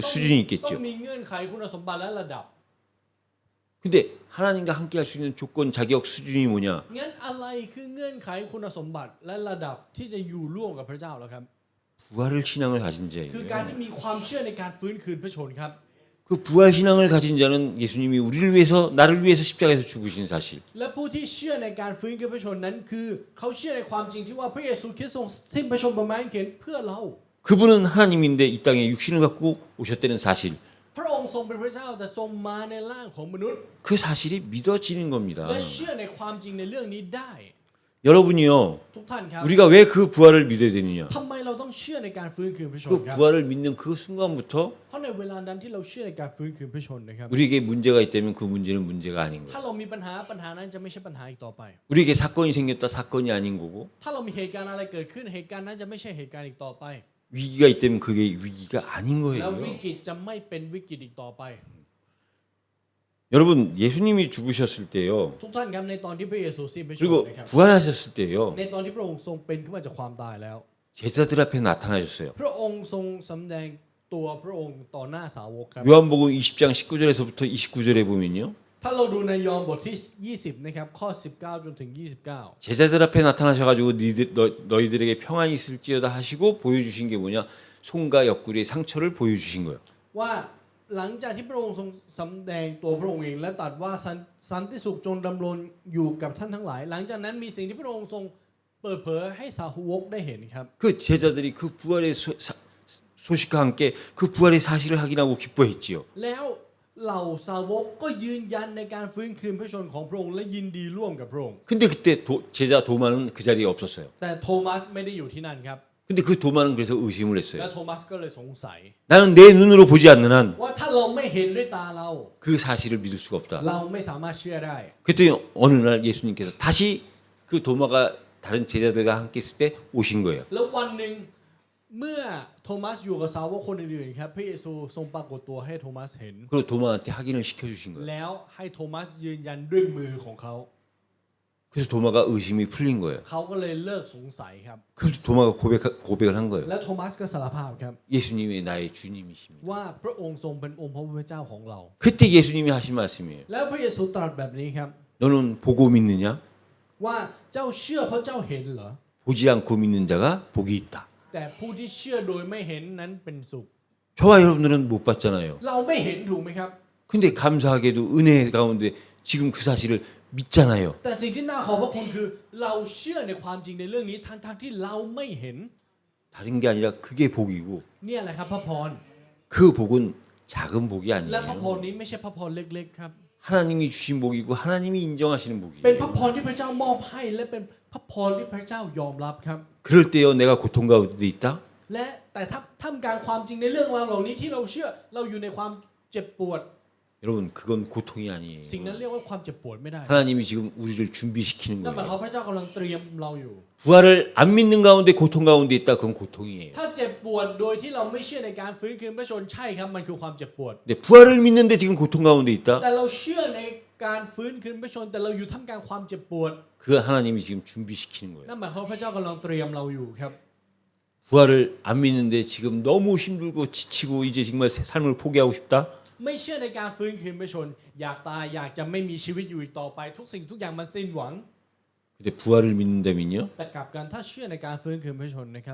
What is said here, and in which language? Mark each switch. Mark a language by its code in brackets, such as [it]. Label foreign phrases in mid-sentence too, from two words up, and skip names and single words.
[th] ต้อง [ko] 수준이 [th] ต้อง [ko] 있겠죠. [th] มีเงื่อนไขคุณสมบัติและระดับ [ko] 근데 하나님과 함께 할 수 있는 조건, 자격, 수준이 뭐냐? [th] งั้นอะไรคือเงื่อนไขคุณสมบัติและระดับที่จะอยู่ร่วมกับพระเจ้าแล้วครับ [ko] 부활을 신앙을 가진 [th] คือการ [ko] 자예요. [th] ที่มีความเชื่อในการฟื้นคืนพระชนม์ครับ [ko] 그 부활 신앙을 가진 자는 예수님이 우리를 위해서 나를 위해서 십자가에서 죽으신 사실. [th] และผู้ที่เชื่อในการฟื้นคืนพระชนม์นั้นคือเขาเชื่อในความจริงที่ว่าพระเยซูคริสต์ทรงสิ้นพระชนม์บนไม้กางเขนเพื่อเรา [ko] 그분은 하나님인데 이 땅에 육신을 갖고 오셨다는 사실. [th] พระองค์ทรงเป็นพระเจ้าแต่ทรงมาในร่างของมนุษย์ [ko] 그 사실이 믿어지는 겁니다. [th] และเชื่อในความจริงในเรื่องนี้ได้ [ko] 여러분이요. [th] ทุกท่านครับ [ko] 우리가 왜 그 부활을 믿어야 되느냐? [th] ทำไมเราต้องเชื่อในการฟื้นคืนพระชน [ko] 그 [th] ม์ครับ [ko] 부활을 믿는 그 순간부터 [th] เพราะในเวลานั้นที่เราเชื่อในการฟื้นคืนพระชนม์นะครับ [ko] 우리에게 문제가 있다면 그 문제는 문제가 아닌 [th] ถ้า [ko] 거예요. [th] เรามีปัญหานั้นจะไม่ใช่ปัญหาอีกต่อไป [ko] 우리에게 사건이 생겼다 사건이 아닌 거고 [th] ถ้าเรามีเหตุการณ์อะไรเกิดขึ้นเหตุการณ์นั้นจะไม่ใช่เหตุการณ์อีกต่อไป [ko] 위기가 있다면 그게 위기가 아닌 [th] แล้ววิ [ko] 거예요. [th] กฤตจะไม่เป็นวิกฤตอีกต่อไป [ko] 여러분 예수님이 죽으셨을 때요. [th] ทุกท่านครับในตอนที่พระเยซูสิ้นพระชน [ko] 그리고 [th] ม์นะครับ [ko] 부활하셨을 때요. [th] ในตอนที่พระองค์ทรงเป็นขึ้นมาจากความตายแล้ว [ko] 제자들 앞에 나타나셨어요. [th] พระองค์ทรงสำแดงตัวพระองค์ต่อหน้าสาวกครับ [ko] 요한복음 20장 19절에서부터 29절에 보면요. [th] ถ้าเราดูในยอห์นบทที่ 20 นะครับ ข้อ 19 จนถึง 29 [ko] 제자들 앞에 나타나셔가지고 너희들에게 평안이 있을지어다 하시고 보여주신 게 뭐냐? 손과 옆구리의 상처를 보여주신 거예요. [th] ว่าหลังจากที่พระองค์ทรงสำแดงตัวพระองค์เองและตรัสว่าสันติสุขจงดำรงอยู่กับท่านทั้งหลาย หลังจากนั้นมีสิ่งที่พระองค์ทรงเปิดเผยให้สาวกได้เห็นครับ [ko] 그 제자들이 그 부활의 소식과 함께 그 부활의 사실을 확인하고 기뻐했지요. [th] แล้วเหล่าสาวกก็ยืนยันในการฟื้นคืนพระชนม์ของพระองค์และยินดีร่วมกับพระองค์ [ko] 근데 그때 제자 도마는 그 자리에 없었어요. [th] แต่โทมัสไม่ได้อยู่ที่นั่นครับ [ko] 근데 그 도마는 그래서 의심을 [th] และ [ko] 했어요. [th] โทมัสก็เลยสงสัย [ko] 나는 내 눈으로 보지 않는 한 그 [th] ว่าถ้าเราไม่เห็นด้วยตาเรา [ko] 사실을 믿을 수가 없다. [th] เราไม่สามารถเชื่อได้ [ko] 그랬더니 어느 날 예수님께서 다시 그 도마가 다른 제자들과 함께 있을 때 오신 거예요. [th] แล้ววันหนึ่งเมื่อโทมัสอยู่กับสาวกคนอื่นๆครับพระเยซูทรงปรากฏตัวให้โทมัสเห็น [ko] 그리고 도마한테 확인을 시켜주신 거예요. [th] แล้วให้โทมัสยืนยันด้วยมือของเขา [ko] 그래서 도마가 의심이 풀린 거예요. [th] เขาก็เลยเลิกสงสัยครับ [ko] 그래서 도마가 고백을 한 거예요. [th] และโทมัสก็สารภาพครับ [ko] 예수님이 나의 주님이십니다. [th] ว่าพระองค์ทรงเป็นองค์พระผู้เป็นเจ้าของเรา [ko] 그때 예수님이 하신 말씀이에요. [th] แล้วพระเยซูตรัสแบบนี้ครับ [ko] 너는 보고 믿느냐? [th] ว่าเจ้าเชื่อเพราะเจ้าเห็นเหรอ [ko] 보지 않고 믿는 자가 복이 있다. [th] แต่ผู้ที่เชื่อโดยไม่เห็นนั้นเป็นสุข [ko] 저와 여러분들은 못 봤잖아요. [th] เราไม่เห็นถูกไหมครับ [ko] 근데 감사하게도 은혜 가운데 지금 그 사실을 믿잖아요. [th] แต่สิ่งที่น่าขอบพระคุณคือเราเชื่อในความจริงในเรื่องนี้ทั้งที่เราไม่เห็น [ko] 다른 게 아니라 그게 복이고 [th] เนี่ยแหละครับพระพร [ko] 그 복은 작은 복이 [th] และพระพร [ko] 아니에요. [th] นี้ไม่ใช่พระพรเล็กๆครับ [ko] 하나님이 주신 복이고 하나님이 인정하시는 [th] เป็นพระ [ko] 복이에요. [th] พรที่พระเจ้ามอบให้และเป็นพระพรที่พระเจ้ายอมรับครับ [ko] 그럴 때요 내가 고통 가운데 있다? [th] และแต่ถ้าท่ามกลางความจริงในเรื่องราวเหล่านี้ที่เราเชื่อเราอยู่ในความเจ็บปวด [ko] 여러분 그건 고통이 아니에요. [th] สิ่งนั้นเรียกว่าความเจ็บปวดไม่ได้ [ko] 하나님이 지금 우리를 준비시키는 [th] นั่นหมายความ [ko] 거예요. [th] พระเจ้ากำลังเตรียมเราอยู่ [ko] 부활을 안 믿는 가운데 고통 가운데 있다 그건 고통이에요. [th] ถ้าเจ็บปวดโดยที่เราไม่เชื่อในการฟื้นคืนพระชนใช่ครับมันคือความเจ็บปวด [ko] 근데 부활을 믿는데 지금 고통 가운데 있다? [th] แต่เราเชื่อในการฟื้นคืนพระชนแต่เราอยู่ท่ามกลางความเจ็บปวด [ko] 그 하나님이 지금 준비시키는 거예요. [th] นั่นหมายความว่าพระเจ้ากำลังเตรียมเราอยู่ครับ [ko] 부활을 안 믿는데 지금 너무 힘들고 지치고 이제 정말 삶을 포기하고 싶다? [th] ไม่เชื่อในการฟื้นคืนพระชนอยากตายอยากจะไม่มีชีวิตอยู่อีกต่อไปทุกสิ่งทุกอย่างมันสิ้นหวัง [ko] 근데 부활을 믿는다면요? [th] แต่กลับกันถ้าเชื่อในการฟื้นคืนพระชนนะครับ